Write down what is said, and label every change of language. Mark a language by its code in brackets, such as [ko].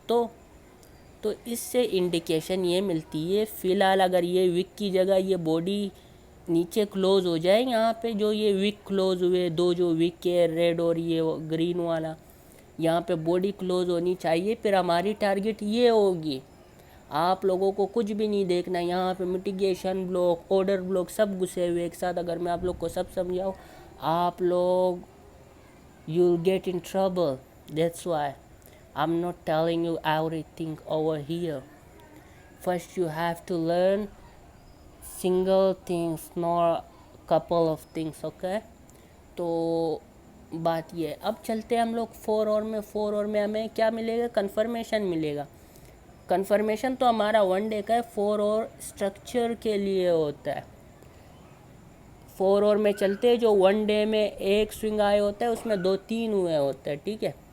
[ur] تو اس سے انڈیکیشن یہ ملتی ہے فی الحال اگر یہ وک کی جگہ یہ باڈی نیچے کلوز ہو جائے، یہاں پہ جو یہ وک کلوز ہوئے، دو جو وک کے ریڈ اور یہ گرین والا، یہاں پہ باڈی کلوز ہونی چاہیے. پھر ہماری ٹارگٹ یہ ہوگی. آپ لوگوں کو کچھ بھی نہیں دیکھنا. یہاں پہ میٹیگیشن بلاک، آرڈر بلاک سب گھسے ہوئے ایک ساتھ. اگر میں آپ لوگ کو سب سمجھاؤں، آپ لوگ [en] you'll get in trouble. That's why I'm not telling you everything over here. First you have to learn single things, not couple of things, okay? [ur] تو بات یہ ہے. اب چلتے ہیں ہم لوگ 4 اور میں ہمیں کیا ملے گا؟ کنفرمیشن ملے گا. کنفرمیشن تو ہمارا 1 ڈے کا ہے، 4 اور اسٹرکچر کے لیے ہوتا ہے. 4 اور میں چلتے ہیں. جو 1 ڈے میں ایک سوئنگ آئے ہوتا ہے، اس میں 2-3 ہوئے ہوتے ہیں، ٹھیک ہے.